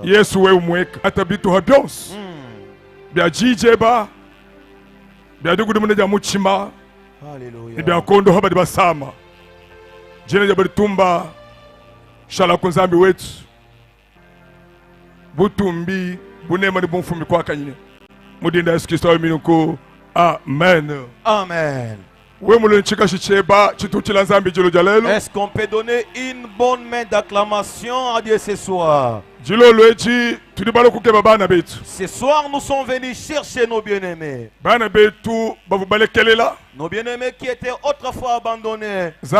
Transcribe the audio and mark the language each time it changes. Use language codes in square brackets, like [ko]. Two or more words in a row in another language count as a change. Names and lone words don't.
[lua] Yesu we umweka Atabitu habionsi Bia jijeba Bia dugudu mune ja muchima Hallelujah Bia kondo haba diba sama Jine jabari tumba Shala kunzambi wetu Butumbi Bunema ni bunfumi kwa kanyine Mudinda Yesu Kristo wa minuko Amen Amen [fr] Est-ce qu'on peut donner une bonne main d'acclamation à Dieu ce soir? Ce soir, nous sommes venus chercher nos bien-aimés. Nos bien-aimés qui étaient autrefois abandonnés.